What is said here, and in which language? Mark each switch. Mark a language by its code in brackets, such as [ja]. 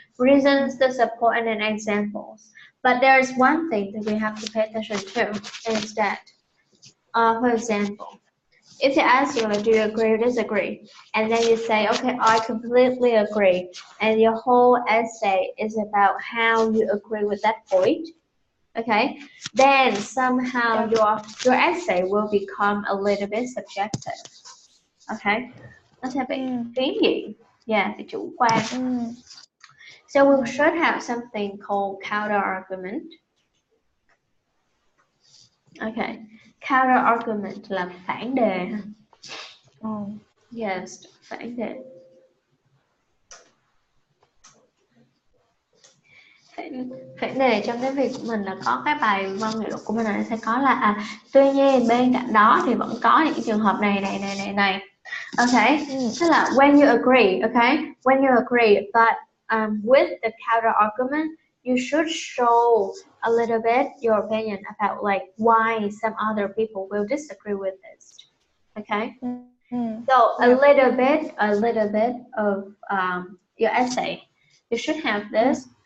[en] Reasons to support and then examples. But there's one thing that we have to pay attention to, is that, for example, if they ask you, like, do you agree or disagree? And then you say, okay, I completely agree. And your whole essay is about how you agree with that point. Okay, then somehow your essay will become a little bit subjective. [vi] Okay, nó sẽ bị phiến diện, bị chủ quan. [en] So we should have something called counter argument. [vi] Okay, counter argument là phản đề. Yes, phản đề. Phản đề trong cái việc của mình là có cái bài văn nghệ thuật của mình là sẽ có là tuy nhiên bên cạnh đó thì vẫn có những trường hợp này. [en] Okay, [vi] tức là [en] when you agree, okay, when you agree, but with the counter argument, you should show a little bit your opinion about like why some other people will disagree with this. Okay, so a little bit of your essay, you should have this.